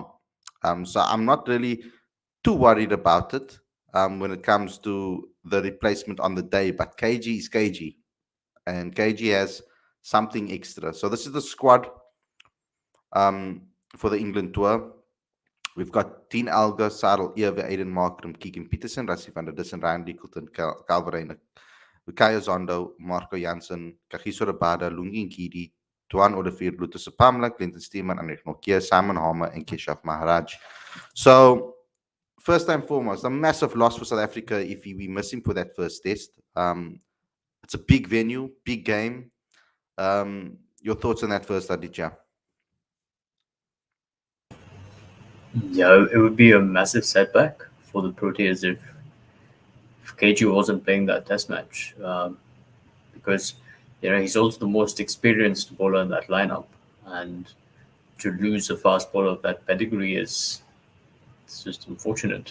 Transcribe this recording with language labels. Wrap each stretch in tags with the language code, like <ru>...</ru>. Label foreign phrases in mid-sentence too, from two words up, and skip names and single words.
<en>So I'm not really too worried about it when it comes to the replacement on the day. But KG is KG, and KG has something extra. So this is the squad for the England tour. We've got Dean Alga, Sarel Ewe, Aiden Markram, Keegan Peterson, Rassie van der Dussen, Ryan Rickleton, Calverijn, Kaya Zondo, Marco Jansen, Kagiso Rabada, Lungin Kidi, Tuan Odefir, Lutus Pamla, Clinton Steeman, Andrik Nokia, Simon Harmer, and Keshav Maharaj. So, first and foremost, a massive loss for South Africa if we miss him for that first test. It's a big venue, big game. Your thoughts on that first, Aditya? Yeah, it would be a massive setback for the Proteas if KG wasn't playing that test match, because he's also the most experienced bowler in that lineup, and to lose a fast bowler of that pedigree is it's just unfortunate.</en>